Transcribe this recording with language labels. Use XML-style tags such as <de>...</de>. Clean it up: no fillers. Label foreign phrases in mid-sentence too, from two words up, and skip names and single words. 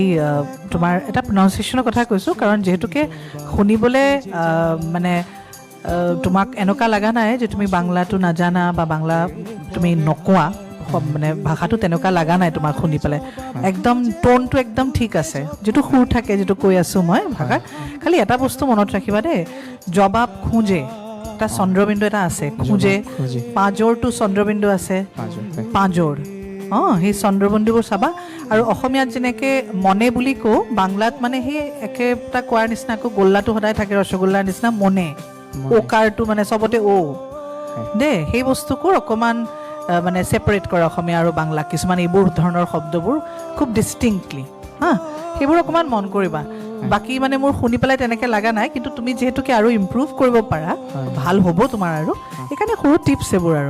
<as>তোমাৰ এটা প্ৰনাউন্সিয়েশ্যনৰ কথা কৈছোঁ কাৰণ যিহেতুকে শুনিবলৈ মানে তোমাক এনেকুৱা লগা নাই যে তুমি বাংলাটো নাজানা বা বাংলা তুমি নকোৱা মানে ভাষাটো তেনেকুৱা লগা নাই তোমাক শুনি পেলাই একদম টোনটো একদম ঠিক আছে যিটো সুৰ থাকে যিটো কৈ আছোঁ মই ভাষাত খালি এটা বস্তু মনত ৰাখিবা দেই জবাব খোঁজে এটা চন্দ্ৰবিন্দু এটা আছে খোঁজে খোঁজে। পাঁজৰটো চন্দ্ৰবিন্দু আছে পাঁচজন পাঁজৰ অঁ সেই চন্দ্ৰবিন্দুবোৰ চাবা আৰু অসমীয়াত যেনেকৈ মনে বুলি কওঁ বাংলাত মানে সেই একেটা কোৱাৰ নিচিনাকৈ গোল্লাটো সদায় থাকে ৰসগোল্লাৰ নিচিনা মনে ওকাৰটো মানে চবতে দেই সেই বস্তুবোৰ অকণমান মানে ছেপাৰেট কৰে অসমীয়া আৰু বাংলা কিছুমান এইবোৰ ধৰণৰ শব্দবোৰ খুব ডিষ্টিংক্টলি হা সেইবোৰ অকণমান মন কৰিবা বাকী মানে মোৰ শুনি পেলাই তেনেকৈ লগা নাই কিন্তু তুমি যিহেতুকে আৰু ইম্প্ৰুভ কৰিব পাৰা ভাল হ'ব তোমাৰ আৰু সেইকাৰণে সৰু টিপছ এইবোৰ আৰু</as>